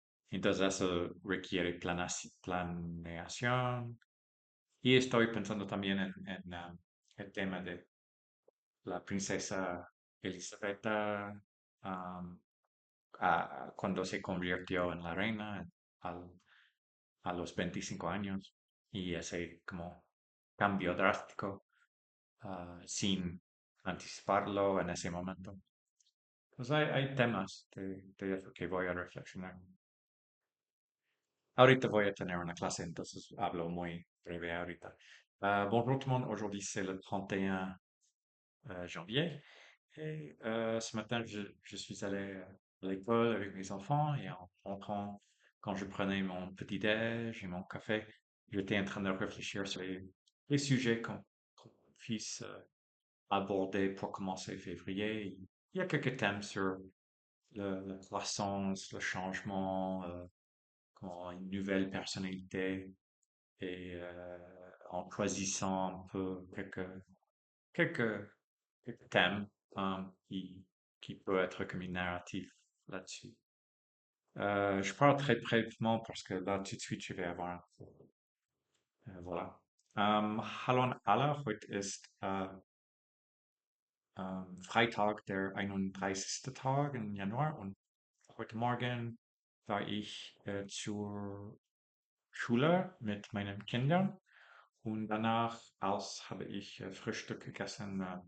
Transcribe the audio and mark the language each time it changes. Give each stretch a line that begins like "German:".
Spanish: Entonces eso requiere planeación y estoy pensando también en el tema de la princesa Elisabetta um, cuando se convirtió en la reina al- a los 25 años y ese como cambio drástico sin anticiparlo en ese momento. Pues hay temas de eso que voy a reflexionar. Ahorita voy a tener una clase, entonces hablo muy breve ahorita.
French: Bonjour tout le monde, aujourd'hui c'est le 31 janvier et ce matin je suis allé à l'école avec mes enfants et en rentrant, quand je prenais mon petit-déj et mon café, j'étais en train de réfléchir sur les sujets qu'on puisse aborder pour commencer février. Il y a quelques thèmes sur la croissance, le changement, comment une nouvelle personnalité et en choisissant un peu quelques, quelques thèmes qui peuvent être comme une narrative là-dessus. Je parle très brièvement parce que là, tout de suite, je vais avoir. Voilà.
German: Hallo an alle, heute ist Freitag, der 31. Tag im Januar und heute Morgen war ich zur Schule mit meinen Kindern und danach aus habe ich Frühstück gegessen.